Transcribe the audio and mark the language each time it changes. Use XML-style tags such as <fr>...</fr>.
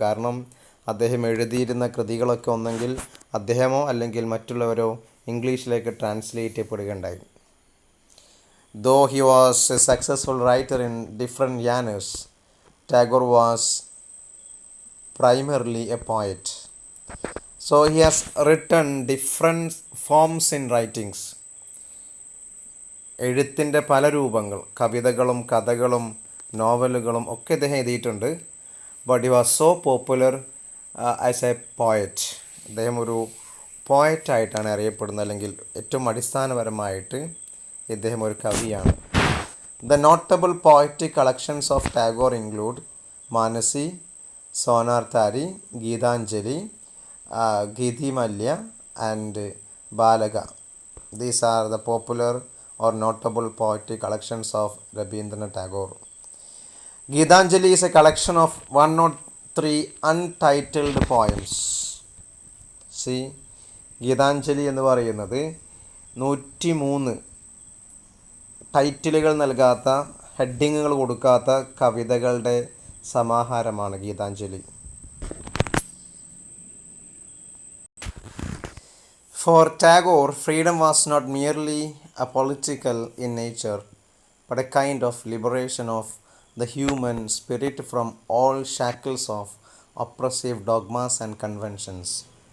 <ml>കാരണം അദ്ദേഹം എഴുതിയിരുന്ന കൃതികളൊക്കെ ഒന്നെങ്കിൽ അദ്ദേഹമോ അല്ലെങ്കിൽ മറ്റുള്ളവരോ ഇംഗ്ലീഷിലേക്ക് translate ചെയ്യപ്പെടുകയുണ്ടായി.</ml> <en>Though he was a successful writer in different genres, Tagore was primarily a poet. So he has written different forms in writings.</en> <ml>എഴുത്തിൻ്റെ പല രൂപങ്ങൾ, കവിതകളും കഥകളും നോവലുകളും ഒക്കെ അദ്ദേഹം എഴുതിയിട്ടുണ്ട്.</ml> <en>But he was so popular as a poet.</en> <ml>അദ്ദേഹം ഒരു പോയറ്റായിട്ടാണ് അറിയപ്പെടുന്നത്, അല്ലെങ്കിൽ ഏറ്റവും അടിസ്ഥാനപരമായിട്ട് ഇദ്ദേഹം ഒരു കവിയാണ്.</ml> <en>The notable poetic collections of Tagore include Manasi, Sonarthari, Geetanjali, Geethimalya and Balaga. These are the popular or notable poetic collections of Rabindranath Tagore. Geetanjali is a collection of 103 untitled poems.</en> <ml>See, Geethanjali എന്ന് പറയുന്നത് 103 ടൈറ്റിലുകൾ നൽകാത്ത, ഹെഡിങ്ങുകൾ കൊടുക്കാത്ത കവിതകളുടെ സമാഹാരമാണ് Geethanjali.</ml> <en>For Tagore, freedom was not merely a political in nature, but a kind of liberation of the human spirit from all shackles of oppressive dogmas and conventions.</en>